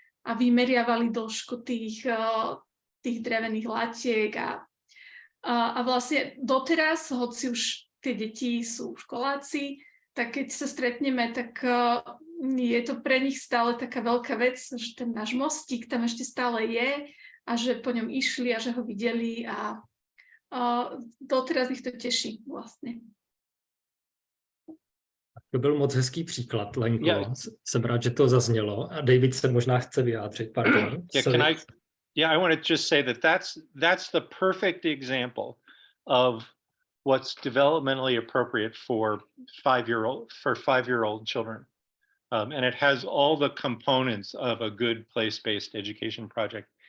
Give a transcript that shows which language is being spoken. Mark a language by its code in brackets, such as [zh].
[sk] a vymeriavali dĺžku tých drevených latiek a vlastne doteraz, hoci už tie deti sú školáci, tak keď sa stretneme, tak je to pre nich stále taká veľká vec, že ten náš mostík tam ešte stále je a že po ňom išli a že ho videli a doteraz ich to teší vlastně. [cs] To byl moc hezký příklad, Lenko. Jsem rád, že to zaznělo. A David se možná chce vyjádřit. Pardon. [en] I want to just say that that's the perfect example of what's developmentally appropriate for five-year-old children. And it has all the components of a good place-based education project.